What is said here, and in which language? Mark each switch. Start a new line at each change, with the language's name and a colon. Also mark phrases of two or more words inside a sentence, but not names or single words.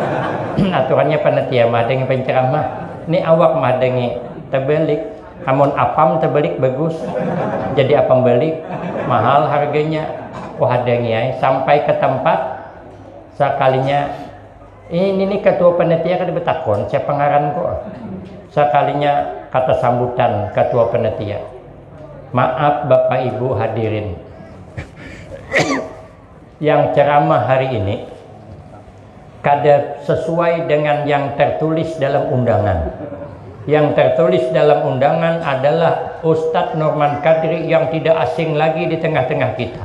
Banjar: Aturannya panitia mah hadengi penceramah. Ini awak mah hadengi terbalik. Amun apam terbalik bagus. Jadi apam balik mahal harganya. Oh hadengi ay sampai ke tempat sekalinya. Ini ketua panitia kada betakon siapa ngaran kok.
Indonesian: Sekalinya kata sambutan ketua panitia. Maaf Bapak Ibu hadirin. Yang ceramah hari ini kada sesuai dengan yang tertulis dalam undangan. Yang tertulis dalam undangan adalah Ustadz Norman Kadri yang tidak asing lagi di tengah-tengah kita.